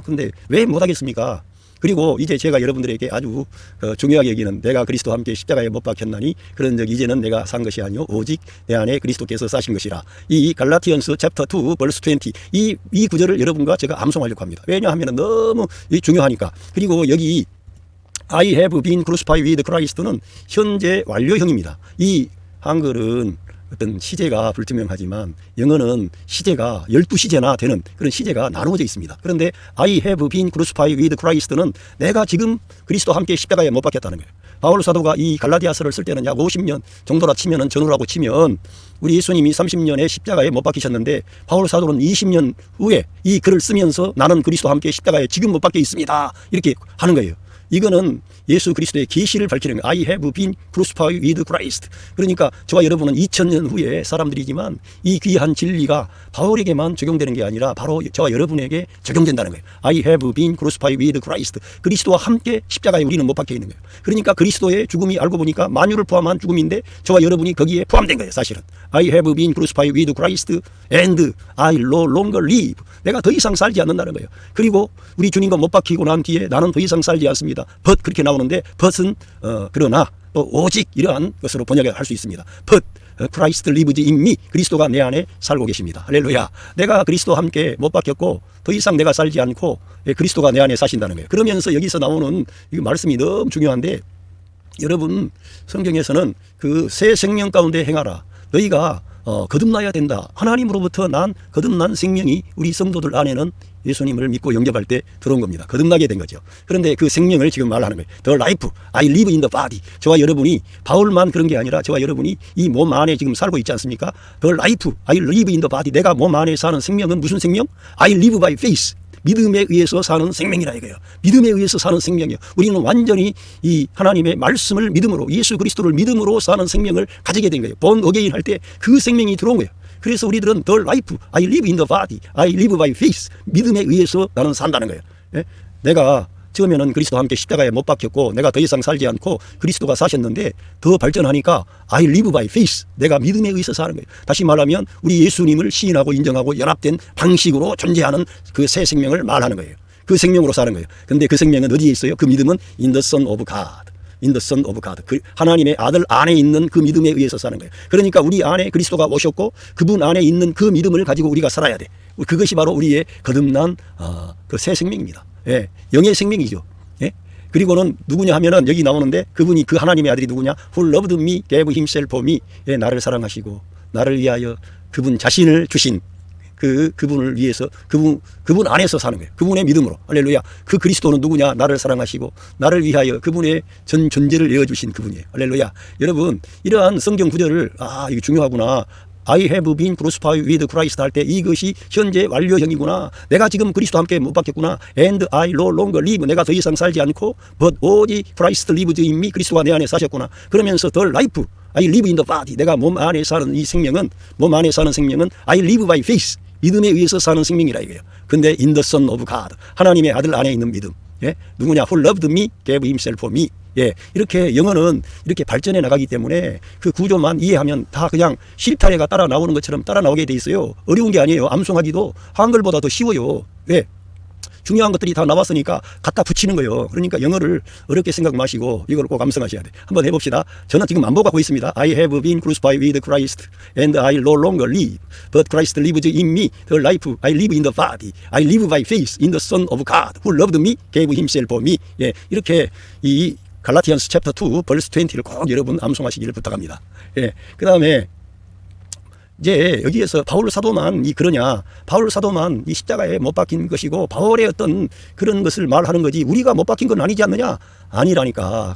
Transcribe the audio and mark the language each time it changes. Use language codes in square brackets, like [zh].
[ko] 근데 왜 못하겠습니까? 그리고 이제 제가 여러분들에게 아주 중요하게 여기는 내가 그리스도와 함께 십자가에 못 박혔나니 그런 적 이제는 내가 산 것이 아니요 오직 내 안에 그리스도께서 사신 것이라. 이 갈라티언스 챕터 2 벌스 20 이 구절을 여러분과 제가 암송하려고 합니다. 왜냐하면 너무 중요하니까. 그리고 여기 [en] I have been crucified with Christ는 [ko] 현재 완료형입니다. 이 한글은 어떤 시제가 불투명하지만 영어는 시제가 12시제나 되는 그런 시제가 나누어져 있습니다. 그런데 [en] I have been crucified with Christ [ko] 는 내가 지금 그리스도와 함께 십자가에 못 박혔다는 거예요. 바울 사도가 이 갈라디아서를 쓸 때는 약 50년 정도라 치면은 전후라고 치면 우리 예수님이 30년에 십자가에 못 박히셨는데 바울 사도는 20년 후에 이 글을 쓰면서 나는 그리스도와 함께 십자가에 지금 못 박혀 있습니다. 이렇게 하는 거예요. 이거는 예수 그리스도의 계시를 밝히는 거예요. [en] I have been crucified with Christ. [ko] 그러니까 저와 여러분은 2000년 후에 사람들이지만 이 귀한 진리가 바울에게만 적용되는 게 아니라 바로 저와 여러분에게 적용된다는 거예요. [en] I have been crucified with Christ. [ko] 그리스도와 함께 십자가에 우리는 못 박혀 있는 거예요. 그러니까 그리스도의 죽음이 알고 보니까 만유를 포함한 죽음인데 저와 여러분이 거기에 포함된 거예요. [en] 사실은 I have been crucified with Christ and I no longer live. [ko] 내가 더 이상 살지 않는다는 거예요. 그리고 우리 주님과 못 박히고 난 뒤에 나는 더 이상 살지 않습니다. but 그렇게 나오는데 but은 그러나 또 오직 이러한 것으로 번역할 수 있습니다. [en] but Christ lives in me. [ko] 그리스도가 내 안에 살고 계십니다. 할렐루야. 내가 그리스도와 함께 못 박혔고 더 이상 내가 살지 않고 그리스도가 내 안에 사신다는 거예요. 그러면서 여기서 나오는 이 말씀이 너무 중요한데 여러분 성경에서는 그 새 생명 가운데 행하라. 너희가 거듭나야 된다. 하나님으로부터 난 거듭난 생명이 우리 성도들 안에는 예수님을 믿고 영접할 때 들어온 겁니다. 거듭나게 된 거죠. 그런데 그 생명을 지금 말하는 거예요. [en] The life, I live in the body. [ko] 저와 여러분이 바울만 그런 게 아니라 저와 여러분이 이 몸 안에 지금 살고 있지 않습니까? [en] The life, I live in the body. [ko] 내가 몸 안에 사는 생명은 무슨 생명? [en] I live by faith. [ko] 믿음에 의해서 사는 생명이라 이거예요. 믿음에 의해서 사는 생명이요. 우리는 완전히 이 하나님의 말씀을 믿음으로 예수 그리스도를 믿음으로 사는 생명을 가지게 된 거예요. 본 어게인 할 때 그 생명이 들어온 거예요. 그래서 우리들은 [en] the life, I live in the body, I live by faith. [ko] 믿음에 의해서 나는 산다는 거예요. 예? 내가 처음에는 그리스도와 함께 십자가에 못 박혔고 내가 더 이상 살지 않고 그리스도가 사셨는데 더 발전하니까 [en] I live by faith. [ko] 내가 믿음에 의해서 사는 거예요. 다시 말하면 우리 예수님을 시인하고 인정하고 연합된 방식으로 존재하는 그 새 생명을 말하는 거예요. 그 생명으로 사는 거예요. 근데 그 생명은 어디에 있어요? 그 믿음은 [en] in the Son of God. in the Son of God. [ko] 그 하나님의 아들 안에 있는 그 믿음에 의해서 사는 거예요. 그러니까 우리 안에 그리스도가 오셨고 그분 안에 있는 그 믿음을 가지고 우리가 살아야 돼. 그것이 바로 우리의 거듭난 그 새 생명입니다. 예, 영의 생명이죠. 예? 그리고는 누구냐 하면은 여기 나오는데 그분이 그 하나님의 아들이 누구냐? [en] Who loved me, gave himself for me. [ko] 예, 나를 사랑하시고 나를 위하여 그분 자신을 주신 그분을 위해서 그분 안에서 사는 거예요. 그분의 믿음으로. 할렐루야. 그 그리스도는 누구냐? 나를 사랑하시고 나를 위하여 그분의 전 존재를 내어주신 그분이에요. 할렐루야. 여러분 이러한 성경 구절을 이게 중요하구나. [en] I have been crucified with Christ [ko] 할 때 이것이 현재 완료형이구나. 내가 지금 그리스도와 함께 못 박혔구나. [en] And I no longer live. [ko] 내가 더 이상 살지 않고 but 오직 [en] Christ lives in me. [ko] 그리스도가 내 안에 사셨구나. 그러면서 [en] the life, I live in the body. [ko] 내가 몸 안에 사는 이 생명은 몸 안에 사는 생명은 [en] I live by faith. [ko] 믿음에 의해서 사는 생명이라 이거예요. 근데 [en] in the Son of God. [ko] 하나님의 아들 안에 있는 믿음. 예? 누구냐? [en] Who loved me, gave himself for me. [ko] 예, 이렇게 영어는 이렇게 발전해 나가기 때문에 그 구조만 이해하면 다 그냥 실타래가 따라 나오는 것처럼 따라 나오게 돼 있어요. 어려운 게 아니에요. 암송하기도 한글보다 더 쉬워요. 왜? 중요한 것들이 다 나왔으니까 갖다 붙이는 거예요. 그러니까 영어를 어렵게 생각 마시고 이걸 꼭 암송하셔야 돼. 한번 해봅시다. 저는 지금 만복하고 있습니다. [en] I have been crucified with Christ and I no longer live. But Christ lives in me. The life I live in the body. I live by faith in the Son of God who loved me, gave himself for me. [ko] 예, 이렇게 이 갈라티안스 챕터 2 벌스 20를 꼭 여러분 암송하시기를 부탁합니다. 예, 그 다음에 이제 여기에서 바울 사도만 그러냐, 바울 사도만 이 십자가에 못 박힌 것이고 바울의 어떤 그런 것을 말하는 거지 우리가 못 박힌 건 아니지 않느냐? 아니라니까.